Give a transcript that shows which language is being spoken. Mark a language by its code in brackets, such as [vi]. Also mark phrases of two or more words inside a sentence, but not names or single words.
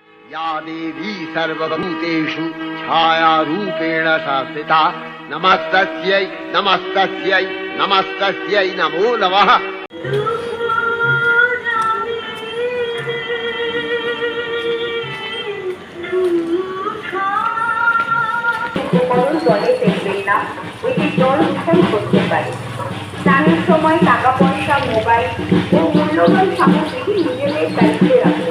[sa] या देवी सर्वभूतेषु छायारूपेण संस्थिता नमस्तस्यै नमस्तस्यै नमस्तस्यै नमो नमः। [bn] জলে ফেলবেন না, এটি জল দূষণ করতে পারে। স্নানের সময় টাকা পয়সা, মোবাইল ও মূল্যবান সামগ্রী নিজেদের দায়িত্বে রাখুন।